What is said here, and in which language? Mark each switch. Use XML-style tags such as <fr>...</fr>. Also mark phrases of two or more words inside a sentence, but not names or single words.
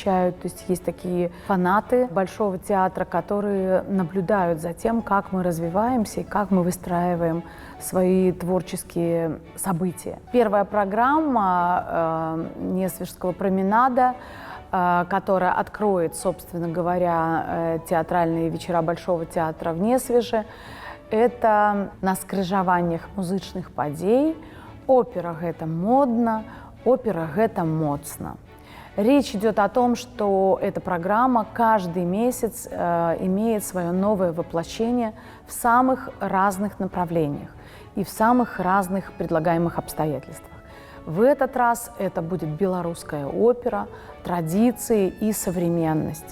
<ru>То есть есть такие фанаты Большого театра, которые наблюдают за тем, как мы развиваемся и как мы выстраиваем свои творческие события. Первая программа Несвежского променада, которая откроет, собственно говоря, театральные вечера Большого театра в Несвеже, это на скрыжаваннях музычных падзей.</ru> <be>Опера гэта модно, опера гэта моцно.</be> <ru>Речь идет о том, что эта программа каждый месяц имеет свое новое воплощение в самых разных направлениях и в самых разных предлагаемых обстоятельствах. В этот раз это будет белорусская опера, традиции и современность.</ru>